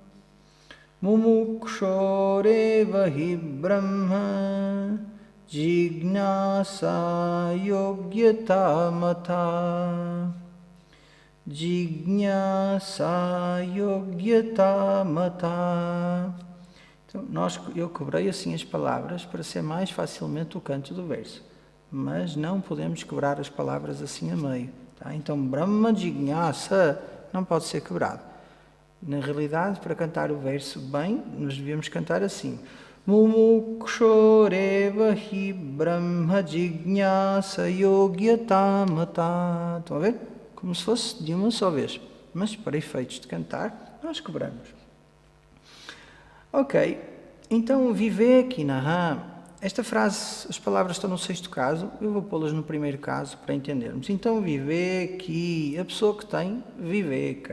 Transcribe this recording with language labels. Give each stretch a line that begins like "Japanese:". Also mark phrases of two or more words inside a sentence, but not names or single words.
Sanskrit: Mumukshoreva hi brahma Jignasa yogyata mata Jignasa yogyata mata.
Portuguese: Então, eu quebrei assim as palavras para ser mais facilmente o canto do verso, mas não podemos quebrar as palavras assim a meio. Tá? Então,
Sanskrit: Brahma Jignasa
Portuguese: não pode ser quebrado. Na realidade, para cantar o verso bem, nós devemos cantar assim.
Sanskrit: Mumukshoreva hi Brahma Jignasa yogyata mata.
Portuguese: Estão a ver? Como se fosse de uma só vez. Mas para efeitos de cantar, nós quebramos. Ok. Então, vivekinaha. Esta frase, as palavras estão no sexto caso, eu vou pô-las no primeiro caso para entendermos. Então, viveki, a pessoa que tem viveka.